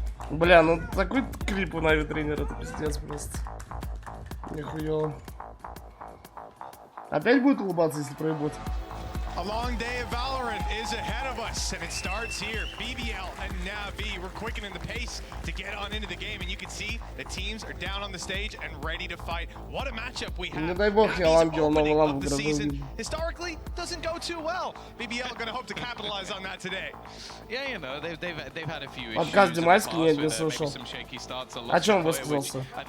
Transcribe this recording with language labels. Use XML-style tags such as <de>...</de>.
<ru>Бля, ну такой клип у Нави тренера, это пиздец просто. Нихуя. Опять будет улыбаться, если проебут?</ru> <en>A long day of Valorant is ahead of us, and it starts here. BBL and Navi, we're quickening the pace to get on into the game, and you can see the teams are down on the stage and ready to fight. What a matchup we have. Navi's opening of the season historically doesn't go too well. BBL going to hope to capitalize on that today. Yeah, you know, they've had a few issues.</en> <ru>Подкаст Димайский нет, не слушал. О чем высказался?</ru>